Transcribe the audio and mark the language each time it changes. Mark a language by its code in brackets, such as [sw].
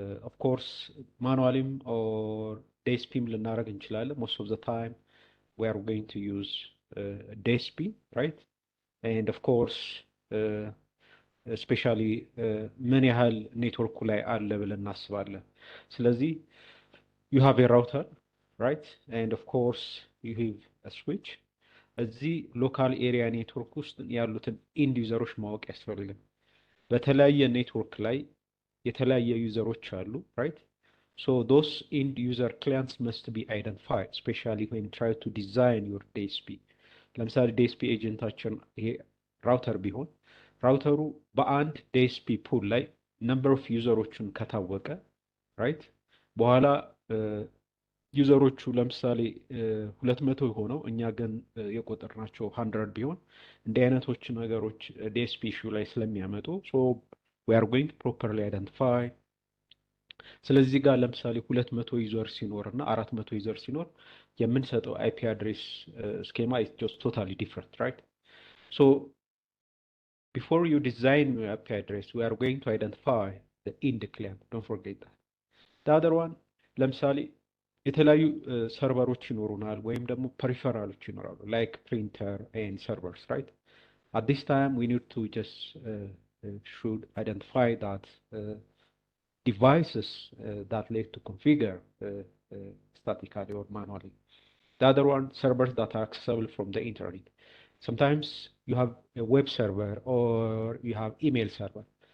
[en] ኦፍ ኮርስ [am] ማኑዋሊም ኦር ዴስፒም ልናደርግ እንችላለን። [en] ሞስት ኦፍ ዘ ታይም ዊ አር ጎይንግ ቱ ዩዝ ዴስፒ ራይት ኤንድ ኦፍ ኮርስ ስፔሻሊ [am] ምን ያህል ኔትወርኩ ላይ አለ ብለን እናስባለን። ስለዚህ [en] you have a router, right? And of course you have a switch. [am] እዚህ ሎካል ኤሪያ ኔትወርክ ውስጥ ያሉትን ኢንድ ዩዘሮች ማወቅ ያስፈልጋል። በተለያየ ኔትወርክ ላይ የተለያየ ዩዘሮች አሉ፣ [en] right? So those end user clients must be identified, especially when try to design your DSP. [am] ለምሳሌ ዲኤስፒ ኤጀንታችን ይሄ ራውተር ቢሆን ራውተሩ በአንድ ዲኤስፒ ፑል ላይ ነምበር ኦፍ ዩዘሮችን ከታወቀ ራይት በኋላ ዩዘሮቹ ለምሳሌ 200 ሆነው እኛ ግን የቆጠርናቸው 100 ቢሆን እንዲህ አይነቶች ነገሮች ዲኤስፒ ኢሹ ላይ ስለሚያመጡ ሶ [en] we are going to properly identify። [am] ስለዚህ ጋር ለምሳሌ 200 ዩዘር ሲኖር እና 400 ዩዘር ሲኖር የምንሰጠው አይፒ አድሬስ ስኬማ [en] is just totally different, right? So before you design your IP address, we are going to identify the end client. Don't forget that. The other one, [am] ለምሳሌ የተለያዩ ሰርቨሮች ይኖሩናል ወይም ደግሞ ፐሪፈራሎች ይኖራሉ [en] like printer and servers, right? At this time, we need to just should identify that devices that like to configure statically or manually. The other one, servers that are accessible from the internet. Sometimes you have a web server or you have email server.